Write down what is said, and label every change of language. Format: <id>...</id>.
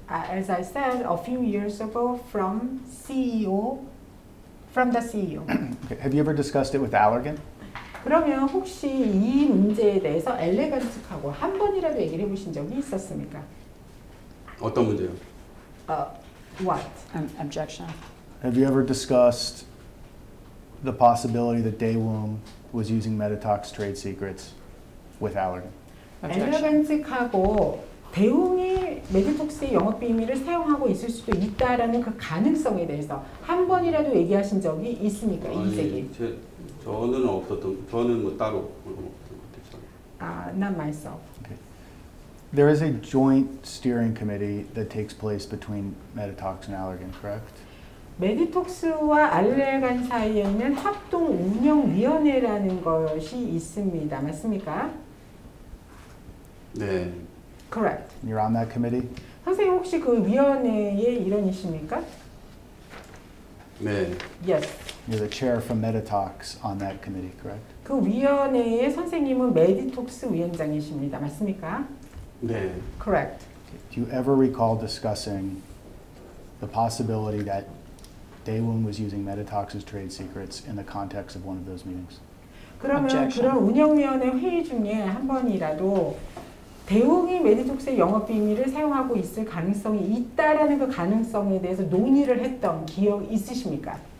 <en>As I said, a few years ago from the CEO. Okay. Have you ever discussed it with Allergan?</en> <ko>그러면 혹시 이 문제에 대해서 엘레간 측하고 한 번이라도 얘기를 해보신 적이 있었습니까? 어떤 문제요?</ko> <en>What? Objection. Have you ever discussed the possibility that Daewoo was using Meditox trade secrets with Allergan? Objection.</en> <ko>엘레간 측하고 대웅이 메디톡스의 영업 비밀을 사용하고 있을 수도 있다라는 그 가능성에 대해서 한 번이라도 얘기하신 적이 있습니까? 이세기. 저는 없었던, 저는 뭐 따로 없던 것 같아요.</ko> <en>Not myself. Okay. There is a joint steering committee that takes place between Meditox and Allergan, correct?</en> <ko>메디톡스와 알레간 사이에는 합동 운영위원회라는 것이 있습니다. 맞습니까? 네.</ko> <en>Correct. You're on that committee?</en> <ko>선생님 혹시 그 위원회의 일원이십니까? 네.</ko> <en>Yes. You're the chair from Meditox on that committee, correct?</en> <ko>그 위원회의 선생님은 메디톡스 위원장이십니다. 맞습니까? 네.</ko> <en>Correct. Okay. Do you ever recall discussing the possibility that Daewoo was using Meditox's trade secrets in the context of one of those meetings?</en> <ko>그러면</ko> <en>Objection.</en> <ko>그런 운영위원회 회의 중에 한 번이라도 대웅이 메디톡스의 영업 비밀을 사용하고 있을 가능성이 있다라는 그 가능성에 대해서 논의를 했던 기억 있으십니까?</ko>